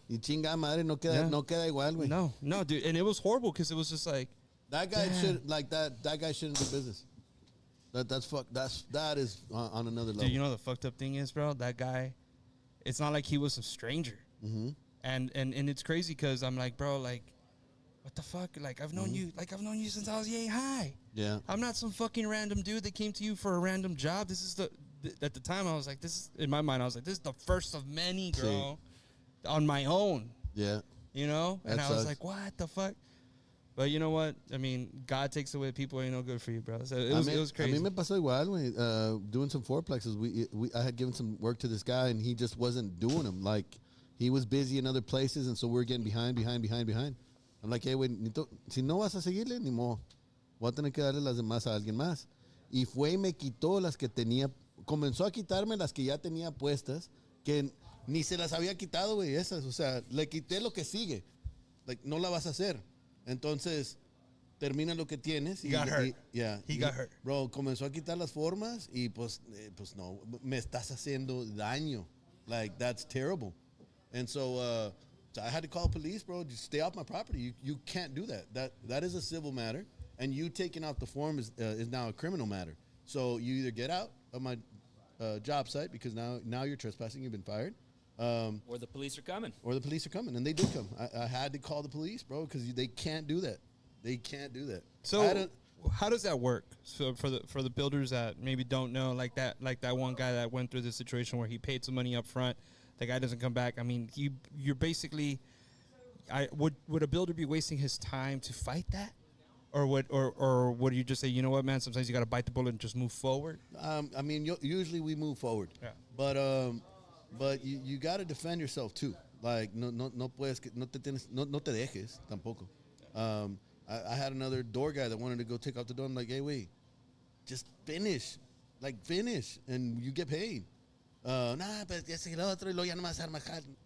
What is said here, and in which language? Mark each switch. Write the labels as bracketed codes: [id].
[es] Y chinga madre, no queda igual, güey. [en] No, dude. And it was horrible, because it was just like... That guy that guy shouldn't do business. That is on another level. Dude, you know the fucked up thing is, bro? That guy, it's not like he was a stranger. Mm-hmm. And it's crazy, because I'm like, bro, like, what the fuck? Like, I've known you since I was yay high. Yeah. I'm not some fucking random dude that came to you for a random job. This is at the time, I was like, in my mind, I was like, this is the first of many, bro, on my own. Yeah. You know? And I was like, what the fuck? But you know what? I mean, God takes away people ain't no good for you, bro. So it was crazy. [es] A mí me pasó igual, güey. Doing some fourplexes. [en] I had given some work to this guy, and he just wasn't doing them. Like, he was busy in other places, and so we're getting behind. [es] I'm like, hey, güey, si no vas a seguirle, ni modo. Voy a tener que darle las demás a alguien más. Y fue y me quitó las que tenía. Comenzó a quitarme las que ya tenía puestas, que ni se las había quitado, güey, esas. O sea, le quité lo que sigue. Like, no la vas a hacer. Entonces, termina lo que tienes. [en] He got hurt. He got hurt. [es] Bro, comenzó a quitar las formas y pues no, me estás haciendo daño. Like, that's terrible. And so, [en] So I had to call police, bro. Just stay off my property. You can't do that. That is a civil matter, and you taking out the form is now a criminal matter. So you either get out of my job site because now you're trespassing. You've been fired. Or the police are coming. And they did come. I had to call the police, bro, because they can't do that. They can't do that. So how does that work? So for the builders that maybe don't know, like that one guy that went through this situation where he paid some money up front, the guy doesn't come back. I mean, you're basically, would a builder be wasting his time to fight that, or would you just say, you know what, man, sometimes you got to bite the bullet and just move forward? I mean, usually we move forward. Yeah. But you got to defend yourself too. [es] Like no te dejes tampoco. [en] I had another door guy that wanted to go take out the door. I'm like, hey, wait, just finish, and you get paid. [es] Pero ya sé el otro y luego ya no me vas a armajar.